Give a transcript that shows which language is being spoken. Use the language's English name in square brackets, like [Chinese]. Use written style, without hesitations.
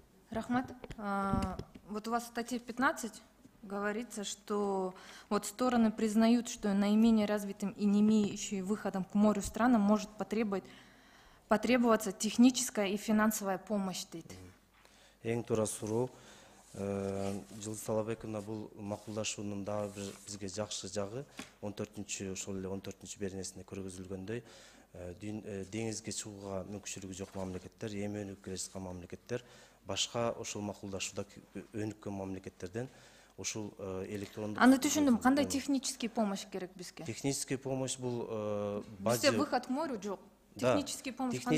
[Russian] Рахмат, вот у вас в статье 15 говорится, что вот стороны признают, что наименее развитым и не имеющим выходом к морю странам может потребоваться техническая и финансовая помощь. [Kyrgyz] Эң туура суроо. Жылдыз Салабековна, бул макулдашуунун дагы бир бизге жакшы жагы 14 беренесинде көргөзүлгөндөй, деңизге чыгууга мүмкүнчүлүгү жок мамлекеттер, эми өнүгүп келе жаткан мамлекеттер, башка ошол макулдашууда өнүккөн мамлекеттерден ушул электрондук. Аны түшүндүм. Кандай технический помощь керек бизге? Технический помощь бул Бизде [Russian] выход к морю [Kyrgyz] жок. Технический помощь кандай?